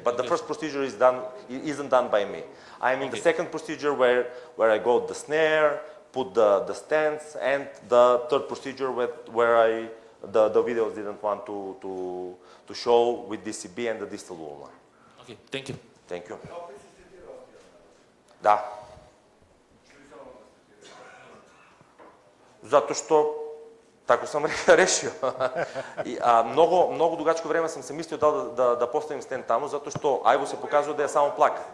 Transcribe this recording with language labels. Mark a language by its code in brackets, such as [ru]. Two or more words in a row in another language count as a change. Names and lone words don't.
[en] But the first procedure isn't done by me. I'm in the second procedure where I go the snare, put the stents, and the third procedure where the videos didn't want to show with DCB and the distal ulnar. Okay, thank you. Thank you. [sr] Da. Zato što tako sam rešio. Mnogo dugačko vreme sam se mislio da postavim sten tamo, zato što Ajvo se pokazuje da je samo plak.